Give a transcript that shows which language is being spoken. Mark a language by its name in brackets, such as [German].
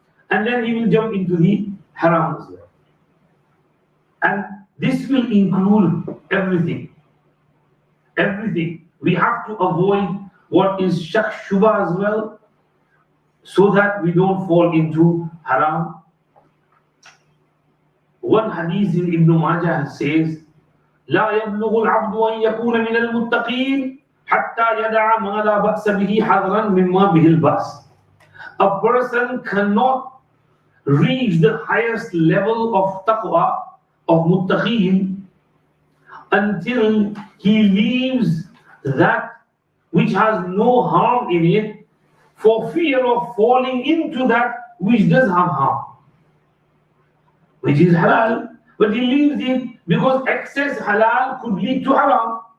[English] And then he will jump into the haram as well. And this will include everything. Everything. We have to avoid what is shak shubha as well, so that we don't fall into haram. One hadith in Ibn Majah says, [Arabic] لا يبلغ العبد أن يكون من المتقين حتى يدع ما لا بأس به حذرا مما به البأس. [English] A person cannot reach the highest level of taqwa, of muttaqeen, until he leaves that which has no harm in it for fear of falling into that which does have harm, which is halal, but he leaves it because excess halal could lead to haram.